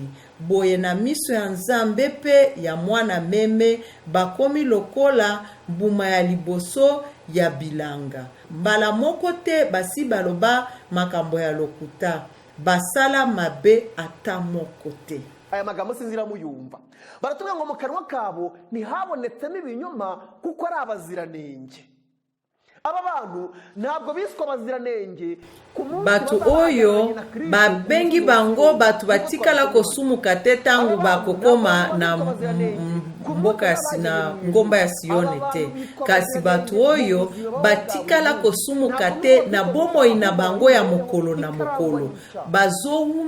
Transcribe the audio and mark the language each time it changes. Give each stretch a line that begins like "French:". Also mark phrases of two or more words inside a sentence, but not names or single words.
Lingala: Boye na miso ya nzambe pe ya mwana meme bakomi lokola mbuma ya liboso ya bilanga. Mbala moko te basi baloba makambo ya lokuta. Basala mabe ata moko te.
Kinyarwanda: Aya magambo sinzira muyumva. Baratubwira ngo mu kanwa kabo ntihabonetsemo ibinyoma kuko ari abaziranenge. Aba bantu ntabwo biswa abaziranenge.
Lingala: Batu oyo babengi bango batu batikala kosumuka te tangu bakokoma na mboka na ngomba ya Sione te. Kasi batu oyo batikala kosumuka te na bomoi na bango ya mokolo na mokolo.